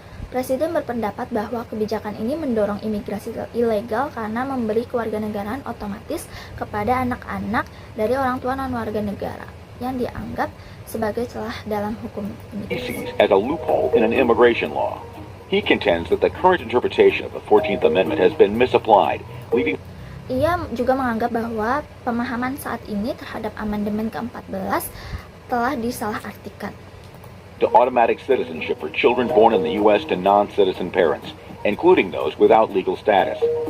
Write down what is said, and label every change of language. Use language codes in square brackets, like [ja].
[id] Presiden berpendapat bahwa kebijakan ini mendorong imigrasi ilegal karena memberi kewarganegaraan otomatis kepada anak-anak dari orang tua non-warga negara yang dianggap sebagai celah dalam hukum imigrasi. [en] sees as a loophole in an immigration law. He contends that the current interpretation of the 14th Amendment has been misapplied, leading [id] Ia juga menganggap bahwa pemahaman saat ini terhadap amandemen ke-14 telah disalahartikan. [en] to automatic citizenship for children born in the U.S. to non-citizen parents, including those without legal status.